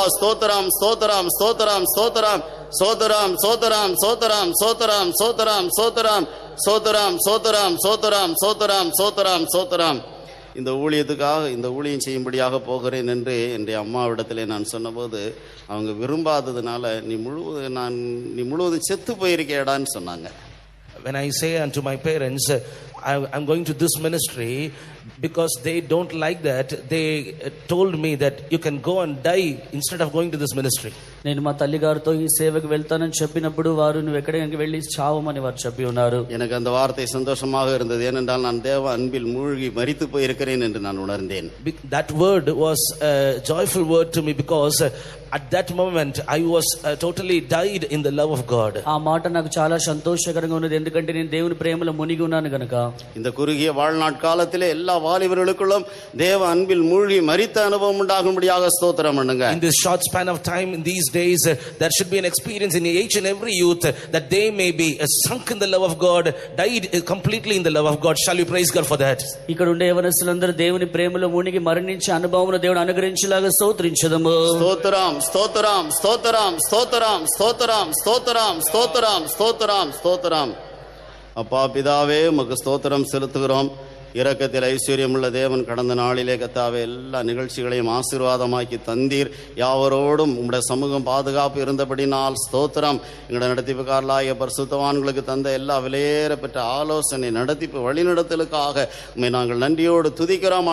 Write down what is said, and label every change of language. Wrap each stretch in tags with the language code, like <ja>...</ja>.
<te>స్తోత్రం స్తోత్రం స్తోత్రం స్తోత్రం స్తోత్రం స్తోత్రం స్తోత్రం స్తోత్రం స్తోత్రం స్తోత్రం స్తోత్రం స్తోత్రం స్తోత్రం స్తోత్రం స్తోత్రం స్తోత్రం.</te> <ta>இந்த ஊழியத்துக்காக இந்த ஊழியம் செய்யும்படியாக போகிறேன் என்று என்னுடைய அம்மாவிடத்திலே நான் சொன்னபோது அவங்க விரும்பாததுனால நீ முழுவதும் செத்து போயிருக்கேடான்னு சொன்னாங்க.</ta> <en>When I say unto my parents, I'm going to this ministry, because they don't like that, they told me that you can go and die instead of going to this ministry.</en> <te>నేను మా తల్లిగారితో ఈ సేవకు వెళ్తానని చెప్పినప్పుడు వారు నువ్వు ఎక్కడికి వెళ్ళి చావమని వారు చెప్పి ఉన్నారు.</te> <ta>எனக்கு அந்த வார்த்தை சந்தோஷமாக இருந்தது. ஏனென்றால் நான் தேவ அன்பில் மூழ்கி மரித்து போயிருக்கிறேன் என்று நான் உணர்ந்தேன்.</ta> <en>That word was a joyful word to me, because at that moment I was totally died in the love of God.</en> <te>ఆ మాట నాకు చాలా సంతోషకరంగా ఉన్నది, ఎందుకంటే నేను దేవుని ప్రేమలో మునిగి ఉన్నాను గనుక.</te> <ta>இந்த குறுகிய வாழ்நாட் காலத்திலே எல்லா வாலிபர்களுக்குள்ளும் தேவ அன்பில் மூழ்கி மரித்த அனுபவம் உண்டாகும்படியாக ஸ்தோத்திரம் பண்ணுங்க.</ta> <en>In this short span of time, in these days, there should be an experience in each and every youth that they may be sunk in the love of God, died completely in the love of God. Shall we praise God for that?</en> <te>ఇక్కడ ఉండే యవనస్తులందరూ దేవుని ప్రేమలో మునిగి మరణించే అనుభవమును దేవుడు అనుగ్రహించేలాగా స్తోత్రించుదాము. స్తోత్రం స్తోత్రం స్తోత్రం స్తోత్రం స్తోత్రం స్తోత్రం స్తోత్రం స్తోత్రం స్తోత్రం.</te> <ta>அப்பா பிதாவே உமக்கு ஸ்தோத்திரம் செலுத்துகிறோம். இரக்கத்தில் ஐஸ்வர்யமுள்ள தேவன், கடந்த நாளிலே கர்த்தாவே எல்லா நிகழ்ச்சிகளையும் ஆசீர்வாதமாக்கி தந்தீர். யாவரோடும் உம்முடைய சமூகம் பாதுகாப்பு இருந்தபடினால் ஸ்தோத்திரம். எங்களுடைய நடத்திப்புக்காரலாகிய பரிசுத்தவான்களுக்கு தந்த எல்லா விலையேறப்பெற்ற ஆலோசனை நடத்திப்பு வழிநடத்தலுக்காக உம்மை நாங்கள் நன்றியோடு துதிக்கிறோம்.</ta>